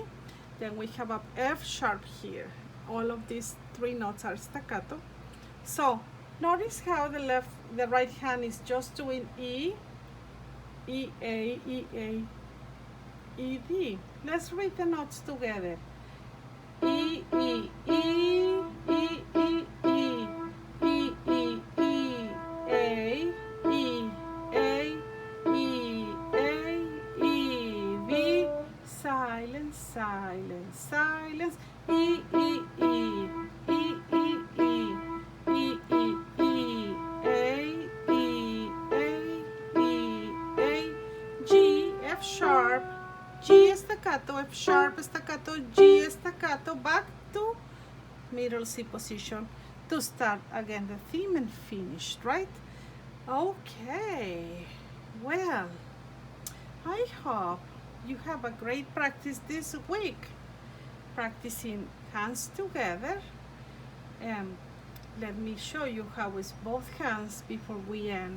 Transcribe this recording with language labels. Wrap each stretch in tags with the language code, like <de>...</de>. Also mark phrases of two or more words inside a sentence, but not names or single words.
<en>Then we have a F sharp here. All of these 3 notes are staccato. So notice how the right hand is just doing E, E, A, E, A, E, D. Let's read the notes together. E, E, E, E, E, E, E, E, E, A, E, A, E, A, E, B. Silence, silence, silence. E, E, E, E, E, E, E, E, E, A, E, A, E, A, G, F sharp, G staccato, F sharp staccato, G staccato, back to middle C position to start again the theme and finish, right? Okay, well, I hope you have a great practice this week, practicing hands together, And let me show you how it's both hands before we end.</en>